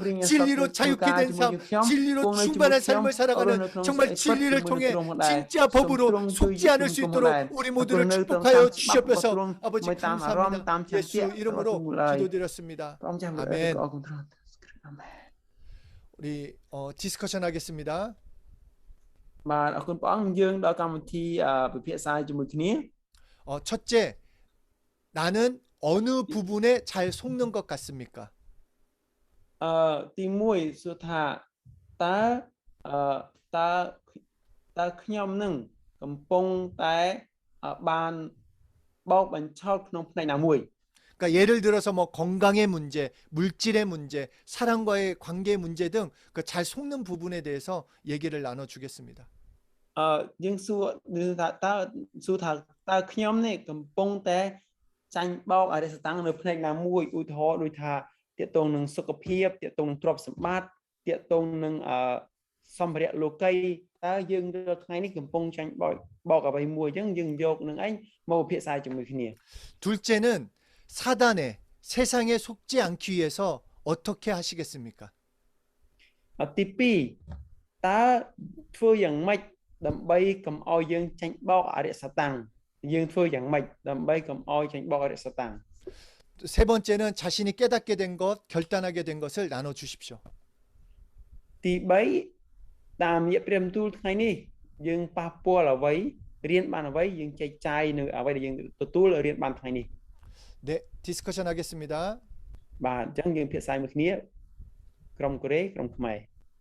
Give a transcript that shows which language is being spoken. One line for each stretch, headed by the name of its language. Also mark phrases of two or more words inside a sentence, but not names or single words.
Korean: 진리로 자유케 된 삶, 진리로 충만한 삶을 살아가는 정말 진리를 통해 진짜 법으로 속지 않을 수 있도록 우리 모두를 축복하여 주시옵소서. 아버지 감사합니다. 예수 이름으로 기도드렸습니다. 아멘. 우리 디스커션 하겠습니다.
Khmer: បាទអរគុណព្រះអង្គយើងដល់កម្មវិធីពិភាក្សាជាមួយគ្នា
Korean: 첫째, 나는 어느 부분에 잘 속는 것 같습니까?
Khmer: ទី1សួរថាតើខ្ញុំនឹងកំពុងតែបានបោកបញ្ឆោតក្នុងផ្នែកណាមួយ
Korean: 그러니까 예를 들어서 뭐 건강의 문제, 물질의 문제, 사랑과의 관계의 문제 등 그 잘 속는 부분에 대해서 얘기를 나눠 주겠습니다.
Khmer: យើងសួរថាតើខ្ញុំនេះកំពុងតែចាញ់បោកអរិយសតាំងនៅផ្នែកណាមួយឧទាហរណ៍ដូចថាទាក់ទងនឹងសុខភាពទាក់ទងនឹងទ្រព្យសម្បត្តិទាក់ទងនឹងសម្ភារៈលោកីតើយើងរាល់ថ្ងៃនេះកំពុងចាញ់បោកអ្វីមួយអញ្ចឹងយើងយកនឹងឯងមកពិភាក្សាជាមួយគ្នា
Korean: 둘째는 사단의 세상에 속지 않기 위해서 어떻게 하시겠습니까?
Khmer: ទី2តើធ្វើយ៉ាងម៉េចដើម្បីកុំឲ្យយើងចាញ់បោកអរិយសតាំងយើងធ្វើយ៉ាងម៉េចដើម្បីកុំឲ្យចាញ់បោកអរិយសតាំង
Korean: 세 번째는 자신이 깨닫게 된 것, 결단하게 된 것을 나눠 주십시오.
Khmer: ទី3តាមរយៈព្រះបន្ទូលថ្ងៃនេះយើងប៉ះពាល់អ្វីរៀនបានអ្វីយើងចែកចាយនៅអ្វីដែលយើងទទួលរៀនបានថ្ងៃនេះ
Korean: 네, 디스커션 하겠습니다.
Khmer: បាទអញ្ចឹងយើងភាសាមួយគ្នាក្រុមកូរ៉េក្រុមខ្មែរ